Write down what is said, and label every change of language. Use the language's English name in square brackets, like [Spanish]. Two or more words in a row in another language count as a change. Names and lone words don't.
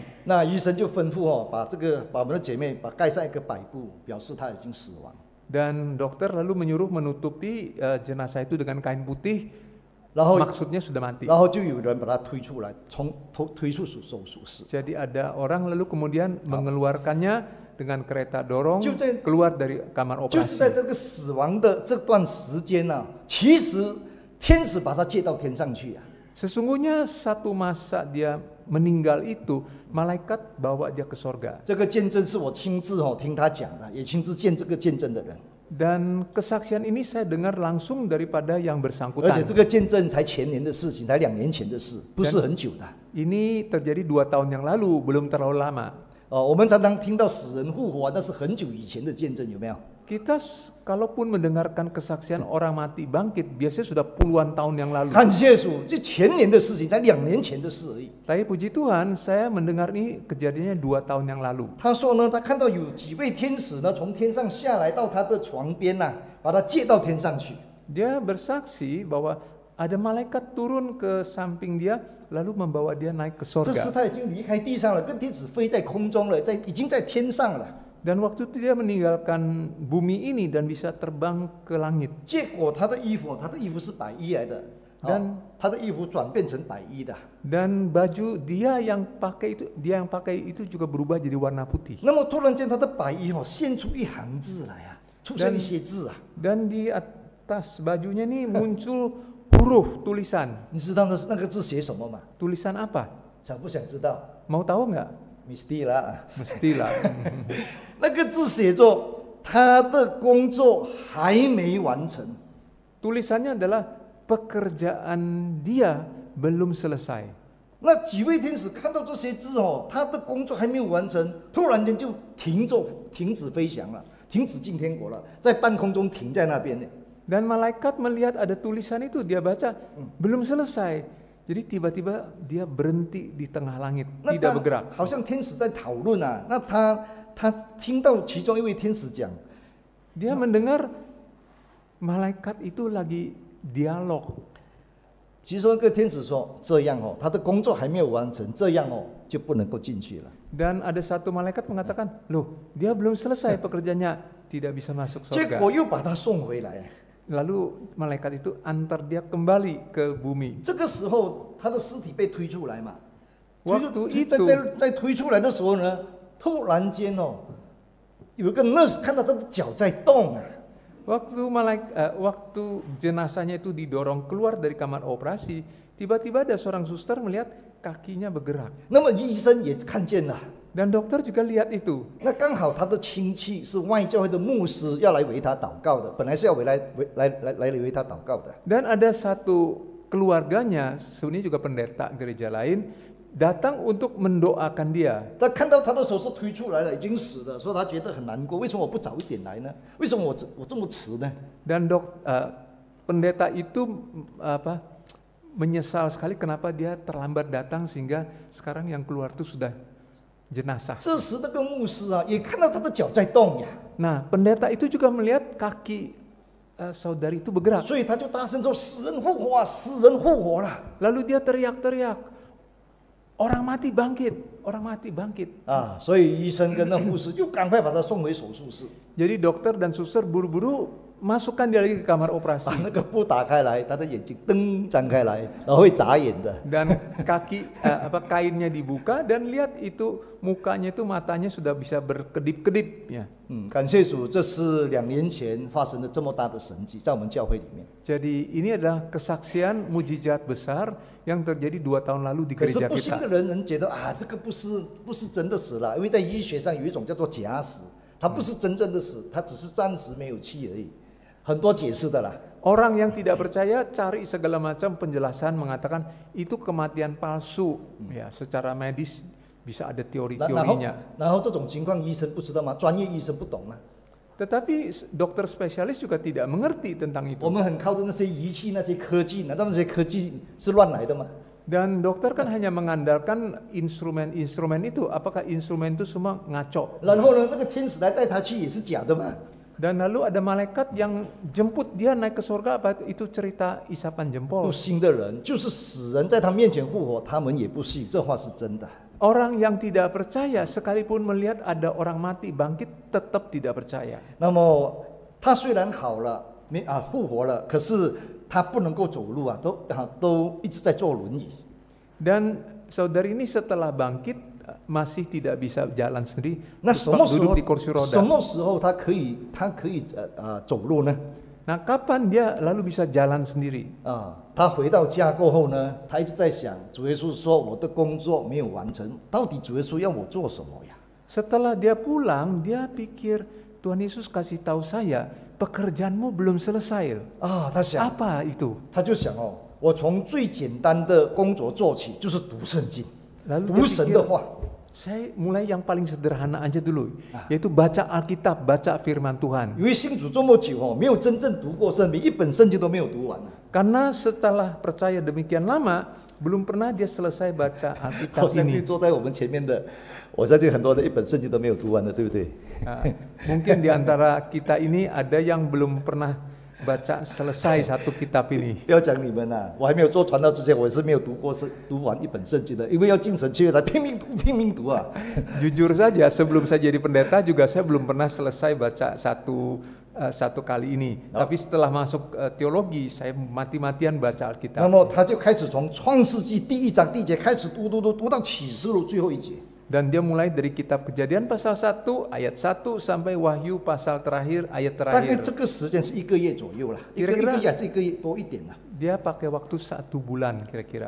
[Chinese] 那医生就吩咐把我们的姐妹盖上一个白布，表示她已经死亡。 [Indonesian] Dan dokter lalu menyuruh menutupi jenazah itu dengan kain putih. [Chinese] 然后 [Indonesian] Maksudnya sudah mati. [Chinese] 然后就有人把她推出来，推出手术室。 [Indonesian] Jadi ada orang lalu kemudian mengeluarkannya dengan kereta dorong [Chinese] 就在 [Indonesian] keluar dari kamar [Chinese] 就是在 [Indonesian] operasi. [Chinese] 这个死亡的这段时间呢、其实天使把她接到天上去啊。 [Indonesian] Sesungguhnya satu masa dia meninggal itu malaikat bawa dia ke sorga. [Chinese] 这个见证是我亲自听他讲的，也亲自见这个见证的人。 [Indonesian] Dan kesaksian ini saya dengar langsung daripada yang [Chinese] 而且 [Indonesian] bersangkutan. [Chinese] 这个见证才前年的事情，才2年前的事，不是很久的。 [Indonesian] Ini terjadi 2 tahun yang lalu, belum terlalu lama. [Chinese] 我们常常听到死人复活，那是很久以前的见证，有没有？ [Indonesian] Kita kalaupun mendengarkan kesaksian orang mati bangkit, biasanya sudah puluhan tahun yang lalu. [Chinese] 感谢主，这前年的事情，才2年前的事而已。 [Indonesian] Tapi puji Tuhan, saya mendengar ini kejadiannya 2 tahun yang lalu. [Chinese] 他说呢，他看到有几位天使呢，从天上下来到他的床边呐、把他接到天上去。 [Indonesian] Dia bersaksi bahwa ada malaikat turun ke samping dia, lalu membawa dia naik ke [Chinese] 这时 [Indonesian] sorga. [Chinese] 他已经离开地上了，跟天使飞在空中了，已经在天上了。 [Indonesian] Dan waktu itu dia meninggalkan bumi ini dan bisa terbang ke langit. [Chinese] 结果他的衣服是白衣来的，他的衣服转变成白衣的。 [Indonesian] Dan baju dia yang pakai itu juga berubah jadi warna putih. [Chinese] 那么突然间他的白衣现出一行字来啊，出现一些字啊。 [Indonesian] Dan di atas bajunya nih muncul huruf tulisan. [Chinese] 你知道那个字写什么吗？ [Indonesian] Tulisan apa? [Chinese] 想不想知道？ [Indonesian] Mau tahu nggak? Mesti lah. Mestilah. [Chinese] 那个字写作他的工作还没完成。 [Indonesian] Tulisannya adalah pekerjaan dia belum selesai. [Chinese] 那几位天使看到这些字他的工作还没有完成，突然间就停止飞翔了，停止进天国了，在半空中停在那边呢。 [Indonesian] Dan malaikat melihat ada tulisan itu, dia baca belum selesai. Jadi tiba-tiba dia berhenti di tengah langit, tidak bergerak. [Chinese] 好像天使在讨论啊，那他听到其中一位天使讲， [Indonesian] Dia mendengar malaikat itu lagi dialog. [Chinese] 其中一个天使说：“这样他的工作还没有完成，这样就不能够进去了。” [Indonesian] Dan ada satu malaikat mengatakan, loh dia belum selesai pekerjaannya, tidak bisa masuk [Chinese] 结 [Indonesian] surga. [Chinese] 果又把他送回来。 [Indonesian] Lalu malaikat itu antar dia kembali ke bumi. [Chinese] 这个时候他的尸体被推出来嘛， [Indonesian] Waktu itu [Chinese] 在推出来的时候呢，突然间有一个 nurse 看到他的脚在动啊。 [Indonesian] waktu jenazahnya itu didorong keluar dari kamar operasi, tiba-tiba ada seorang suster melihat kakinya bergerak. [Chinese] 那么医生也看见了， [Indonesian] Dan dokter juga lihat itu. [Chinese] 那刚好他的亲戚是外教会的牧师，要来为他祷告的，本来是要来为他祷告的。 [Indonesian] Dan ada satu keluarganya, sebenarnya juga pendeta gereja lain, datang untuk mendoakan dia. [Chinese] 他看到他的手是推出来了，已经死了，所以他觉得很难过。为什么我不早一点来呢？为什么我这么迟呢？ [Indonesian] Dan pendeta itu menyesal sekali kenapa dia terlambat datang sehingga sekarang yang keluar itu sudah jenazah. [Chinese] 这时那个牧师也看到他的脚在动呀， [Indonesian] Nah, pendeta itu juga melihat kaki saudari itu bergerak. [Chinese] 所以他就大声说：“死人复活啊！死人复活了！” [Indonesian] Lalu dia teriak-teriak, orang mati bangkit, orang mati bangkit. [Chinese] 所以医生跟那护士又赶快把他送回手术室， [Indonesian] Jadi dokter dan suster buru-buru masukkan dia lagi ke kamar [Chinese] 把 [Indonesian] operasi. [Chinese] 那个布打开来，他的眼睛噔张开来，然后会眨眼的。 [Indonesian] Dan kainnya dibuka dan lihat itu mukanya itu matanya sudah bisa berkedip-kedip ya. [Chinese] 感谢主，这是2年前发生的这么大的神迹，在我们教会里面。 [Indonesian] Jadi ini adalah kesaksian mujizat besar yang terjadi 2 tahun lalu di [Chinese] 可是 [Indonesian] gereja [Chinese] 不信 [Indonesian] kita. [Chinese] 的人觉得这个不是真的死了，因为在医学上有一种叫做假死，它不是真正的死，它只是暂时没有气而已，很多解释的啦。 [Indonesian] Orang yang tidak percaya cari segala macam penjelasan mengatakan itu kematian palsu ya, secara medis bisa ada [Chinese] 然后 [Indonesian] teori-teorinya. [Chinese] 然后这种情况医生不知道吗？专业医生不懂吗？ [Indonesian] Tetapi dokter spesialis juga tidak mengerti tentang [Chinese] 我 [Indonesian] itu. [Chinese] 们很靠着那些仪器、那些科技，难道那些科技是乱来的吗？ [Indonesian] Dan dokter kan hanya mengandalkan instrumen-instrumen itu. Apakah instrumen itu semua ngaco? [Chinese] 然后呢，那个天使来带他去也是假的嘛？ [Indonesian] Dan lalu ada malaikat yang jemput dia naik ke surga, apa itu cerita isapan [Chinese] 不 [Indonesian] jempol. [Chinese] 信的人就是死人在他面前复活，他们也不信，这话是真的。 [Indonesian] Orang yang tidak percaya sekalipun melihat ada orang mati bangkit tetap tidak percaya. [Chinese] 那么他虽然好了，复活了，可是他不能够走路都一直在坐轮椅。 [Indonesian] Dan saudari ini setelah bangkit masih tidak bisa jalan sendiri, [Chinese] 那什么时 [Indonesian] duduk [Chinese] 候 [Indonesian] di kursi [Chinese] 什 [Indonesian] roda. [Chinese] 么时候他可以走路呢？ [Indonesian] Nah, kapan dia lalu bisa jalan sendiri? [Chinese] 他回到家过后呢，他一直在想，主耶稣说我的工作没有完成，到底主耶稣要我做什么呀？ [Indonesian] Setelah dia pulang, dia pikir Tuhan Yesus kasih tahu saya pekerjaanmu belum selesai. [Chinese] 他想， [Indonesian] Apa itu? [Chinese] 他就想我从最简单的工作做起，就是读圣经， [Indonesian] Lalu [Chinese] 读 [Indonesian] dia [Chinese] 神 [Indonesian] pikir, [Chinese] 的话。 [Indonesian] saya mulai yang paling sederhana aja dulu, yaitu baca Alkitab, baca firman Tuhan. [Chinese] 因为信主这么久没有真正读过圣经，一本圣经都没有读完。 [Indonesian] Karena setelah percaya demikian lama, belum pernah dia selesai baca [Chinese] 我 [Indonesian] Alkitab [Chinese] 相信 [Indonesian] ini. [Chinese] 坐在我们前面的，我相信很多人一本圣经都没有读完的，对不对？ [Indonesian] Mungkin di antara kita ini ada yang belum pernah baca selesai satu kitab ini. [Chinese] 不要讲你们啊，我还没有做传道之前，我也是没有读完一本圣经的，因为要进神学才拼命读啊。 [Indonesian] Jujur saja, sebelum saya jadi pendeta juga saya belum pernah selesai baca satu kali ini. Tapi setelah masuk teologi, saya mati-matian baca [Chinese] 那 [Indonesian] Alkitab. [Chinese] 么他就开始从创世纪第1章第1节开始读到启示录最后一节。 [Indonesian] Dan dia mulai dari kitab Kejadian pasal 1 ayat 1 sampai Wahyu pasal terakhir ayat [Chinese] 大概 [Indonesian] terakhir. [Chinese] 这个时间是1个月左右啦，一个 [Indonesian] Kira-kira [Chinese] 月还是1个月多一点啦。 [Indonesian] Dia pakai waktu 1 bulan kira-kira.